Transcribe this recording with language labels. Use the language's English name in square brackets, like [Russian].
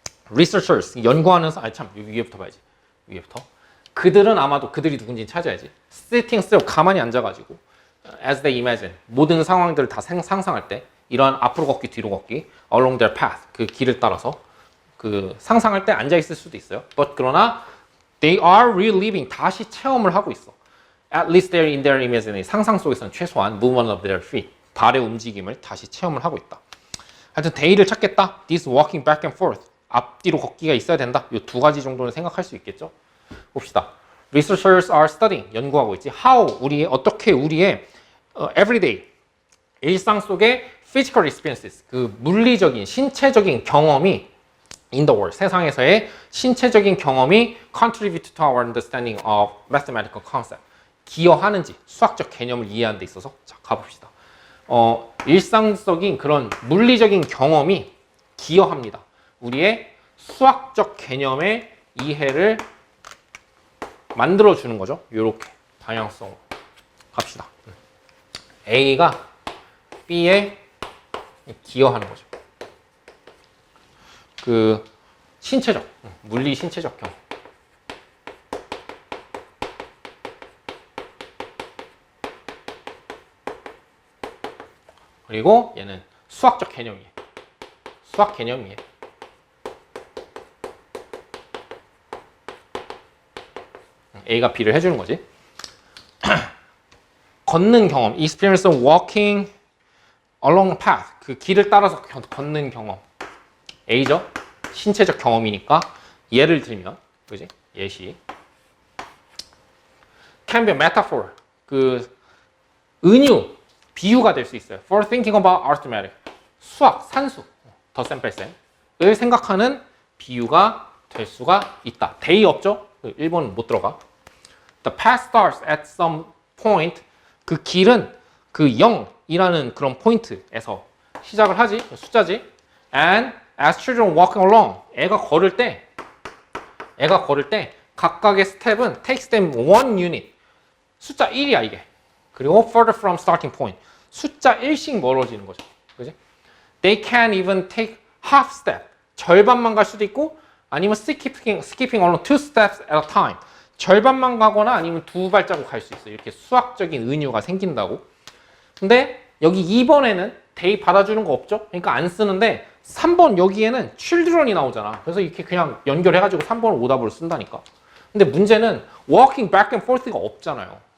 [Korean] researchers, 연구하는 위에부터 봐야지. 위에부터. 그들은 아마도 그들이 누군지 찾아야지. [English] sitting still, [Korean] 가만히 앉아가지고 [English] as they imagine, [Korean] 모든 상황들을 다 상상할 때 이러한 앞으로 걷기, 뒤로 걷기 [English] along their path, [Korean] 그 길을 따라서 그 상상할 때 앉아있을 수도 있어요. [English] but [Korean] 그러나 [English] they are reliving, [Korean] 다시 체험을 하고 있어. [English] at least they're in their imagination, [Korean] 상상 속에서는 최소한 [English] movement of their feet, [Korean] 발의 움직임을 다시 체험을 하고 있다. 하여튼 데이를 찾겠다. [English] This walking back and forth. [Korean] 앞뒤로 걷기가 있어야 된다. 이 두 가지 정도는 생각할 수 있겠죠. 봅시다. [English] Researchers are studying. [Korean] 연구하고 있지. [English] How [Korean] 어떻게 우리의 [English] everyday [Korean] 일상 속의 [English] physical experiences, [Korean] 그 물리적인 신체적인 경험이 [English] in the world, [Korean] 세상에서의 신체적인 경험이 [English] contribute to our understanding of mathematical concept. [Korean] 기여하는지 수학적 개념을 이해하는 데 있어서 자 가봅시다. 일상적인 그런 물리적인 경험이 기여합니다. 우리의 수학적 개념의 이해를 만들어주는 거죠. 이렇게 방향성으로 갑시다. A가 B에 기여하는 거죠. 그 신체적, 물리 신체적 경험. 그리고 얘는 수학적 개념이에요. 수학 개념이에요. A가 B를 해주는 거지. 걷는 경험, [English] experience of walking along a path. [Korean] 그 길을 따라서 걷는 경험. A죠. 신체적 경험이니까 예를 들면, 그지? 예시. [English] Can be a metaphor. [Korean] 그 은유, 비유가 될 수 있어요. [English] For thinking about arithmetic. [Korean] 수학, 산수, 더 셈뺄셈을 생각하는 비유가 될 수가 있다. day 없죠? 1번은 못 들어가. [English] The path starts at some point. [Korean] 그 길은 그 0이라는 그런 포인트에서 시작을 하지. 숫자지. [English] And as children walking along. [Korean] 애가 걸을 때 각각의 스텝은 [English] takes them one unit. [Korean] 숫자 1이야 이게. 그리고 [English] further from starting point. [Korean] 숫자 1씩 멀어지는 거죠. 그지? [English] They can even take half step. [Korean] 절반만 갈 수도 있고 아니면 [English] skipping along two steps at a time. [Korean] 절반만 가거나 아니면 두 발자국 갈 수 있어요. 이렇게 수학적인 은유가 생긴다고. 근데 여기 2번에는 they 받아주는 거 없죠? 그러니까 안 쓰는데 3번 여기에는 children이 나오잖아. 그래서 이렇게 그냥 연결해가지고 3번을 오답으로 쓴다니까. 근데 문제는 [English] walking back and forth [Korean] 가 없잖아요.